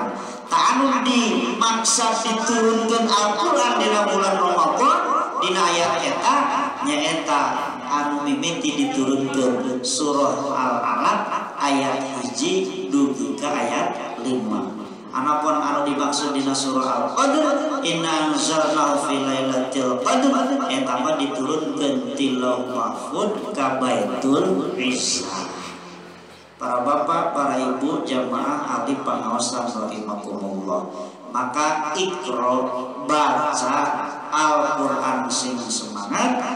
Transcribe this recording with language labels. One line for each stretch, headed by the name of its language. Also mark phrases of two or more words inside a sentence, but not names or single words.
Sundanese: Tak anu dimaksa diturunkeun Al-Qur'an dina bulan Ramadan, dina ayat eta nyaeta anu mimiti diturunkeun surah Al-Alaq ayat 1 dugi ka ayat 5. Anapun anu dimaksud dina surah Al-Qadr,
Arabic: إنا أنزلناه في ليلة القدر,
Sundanese: eta mah diturunkeun ti Lauh Mahfuz ka Baitul Izzah. Para bapak, para ibu, jamaah ahli pangaosan rahimakumullah, maka iqra, baca Al-Qur'an sing semangat.